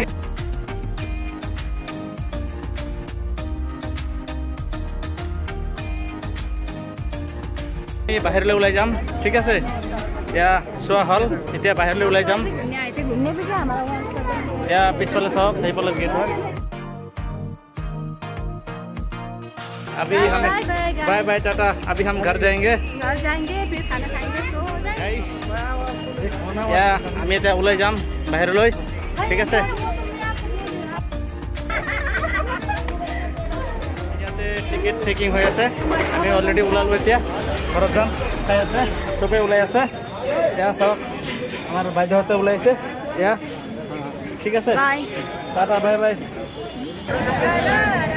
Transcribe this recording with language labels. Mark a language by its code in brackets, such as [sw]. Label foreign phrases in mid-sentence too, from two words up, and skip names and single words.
[as] বাহিৰলৈ ওলাই যাম। ঠিক আছে, এয়া চোৱা হ'ল। এতিয়া বাহিৰলৈ ওলাই যাম। এয়া পিছফালে চাওক, সেইফালে গেট হয়। [hi] अभी हम [en] bye bye [hi] टाटा। अभी हम घर जाएंगे। फिर खाना खाएंगे, सो जाएंगे। [as] या আমি এতিয়া ওলাই যাম বাহিৰলৈ। ঠিক আছে, ইয়াতে টিকেট চেকিং হৈ আছে। আমি অলৰেডি ওলালোঁ, এতিয়া ঘৰত যাম। চাই আছে, চবেই ওলাই আছে। এয়া চাওক, আমাৰ বাইদেউহঁতে ওলাইছে। এয়া ঠিক আছে, টাটা [en] bye bye.